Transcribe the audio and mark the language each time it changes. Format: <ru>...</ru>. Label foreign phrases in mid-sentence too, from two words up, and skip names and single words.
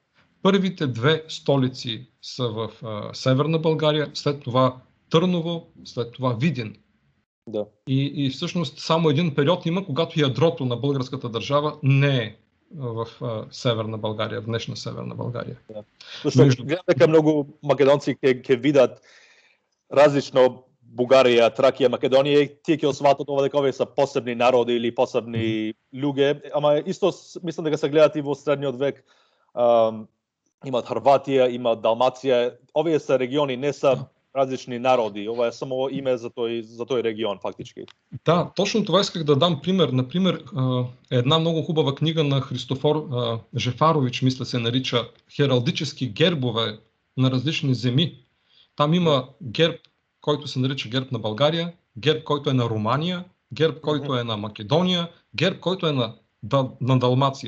<bg>Първите две столици са в Северна България, след това Търново, след това Видин. Да. И всъщност само един период има, когато ядрото на българската държава не е в Северна България, в днешна Северна България. Да.</bg> <mk>Защото гледам дека многу македонци ќе видат различно Бугарија, Тракија, Македонија и тие ќе осватат ова дека овие са посебни народи или посебни луѓе, ама исто мислам дека се гледат и во средниот век. Имат Хрватија, имат Далмација, овие са региони, не са различни народи. Ова е само име за тој регион фактички.</mk> <bg>Да, точно това исках да дам пример. Например, една много хубава книга на Христофор Жефарович, мисля се нарича "Хералдически гербове на различни земи". Там има герб, който се нарича герб на България, герб, който е на Румания, герб, който е на Македония, герб, който е на Далмация.</bg>